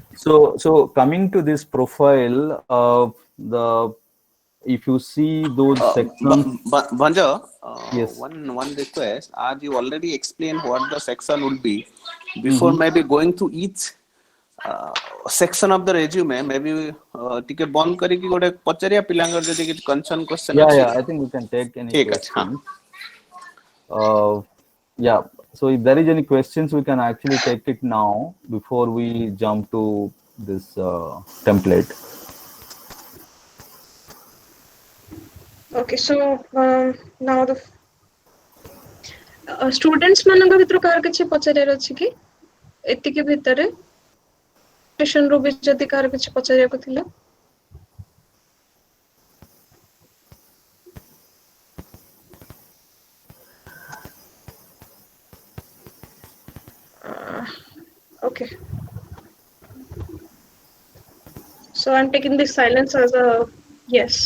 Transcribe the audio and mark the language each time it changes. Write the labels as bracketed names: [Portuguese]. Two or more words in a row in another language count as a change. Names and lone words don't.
[English] so coming to this profile, the if you see those sections, Banja, yes, one request. As you already explained what the section would be, before mm-hmm. maybe going to each section of the resume, maybe [Odia] ଟିକେ ବନ୍ଦ କରିକି ଗୋଟେ ପଚାରିବା ପିଲାଙ୍କର ଯଦି କିଛି [English] concern question ଅଛି. Yeah, I think we can take any [Odia] ଠିକ ଅଛି, ହଁ. [English] questions. Yeah, so if there is any questions, we can actually take it now before we jump to this template. Okay, so now the students [Odia] ମାନଙ୍କ ଭିତରୁ କାହାର କିଛି ପଚାରିବାର ଅଛି କି ଏତିକି ଭିତରେ ସେସନ ରୁ ବି ଯଦି କାହାର କିଛି ପଚାରିବାକୁ ଥିଲା? [English] Okay. So I'm taking this silence as a yes.